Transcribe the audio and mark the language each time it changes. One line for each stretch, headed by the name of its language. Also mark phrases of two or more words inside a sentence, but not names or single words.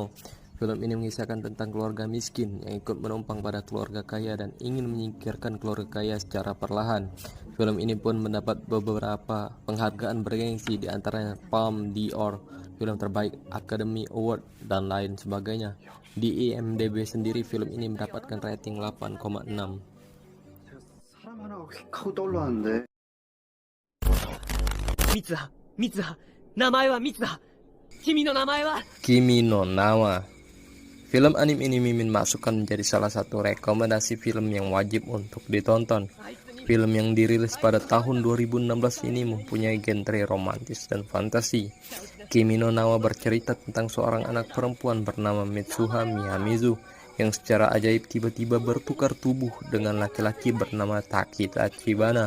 Indonesian: Film ini mengisahkan tentang keluarga miskin yang ikut menumpang pada keluarga kaya dan ingin menyingkirkan keluarga kaya secara perlahan. Film ini pun mendapat beberapa penghargaan bergengsi, di antaranya Palme d'Or, film terbaik, Academy Award, dan lain sebagainya. Di IMDb sendiri film ini mendapatkan rating 8,6.
Korean: 사람 하나가 휙 하고 떠올랐는데.
Japanese: ミツハ、ミツハ、名前はミツハ。君の名前は
Indonesian: Kimi no Nawa. Film anime ini Mimin masukkan menjadi salah satu rekomendasi film yang wajib untuk ditonton. Film yang dirilis pada tahun 2016 ini mempunyai genre romantis dan fantasi. Kimi no Nawa bercerita tentang seorang anak perempuan bernama Mitsuha Miyamizu yang secara ajaib tiba-tiba bertukar tubuh dengan laki-laki bernama Takita Chibana.